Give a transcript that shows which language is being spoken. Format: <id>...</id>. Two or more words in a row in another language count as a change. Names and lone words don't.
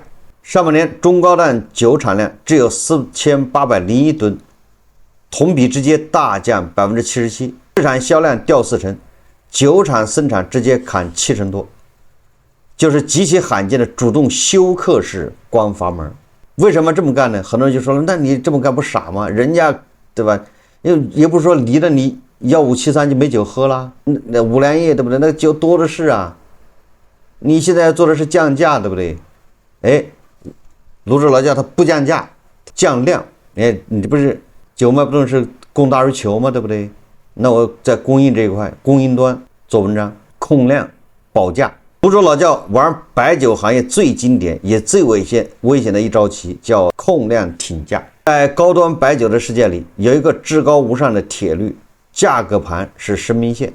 <zh>上半年中高檔酒產量只有4801噸，同比直接大降77%，市場銷量掉40%，酒廠生產直接砍70%多，就是極其罕見的主動休克式關閥門。為什麼這麼幹呢？很多人就說了，那你這麼幹不傻嗎？人家對吧？也不是說離了你1573就沒酒喝了，那五糧液對不對？那酒多的是啊。你現在要做的是降價，對不對？滷汁老窖它不降價，降量。你不是酒賣不動是供大於求嗎？對不對？那我在供應這一塊，供應端做文章，控量保價。滷汁老窖玩白酒行業最經典也最危險的一招棋，叫控量挺價。在高端白酒的世界裡，有一個至高無上的鐵律，價格盤是生命線。</zh>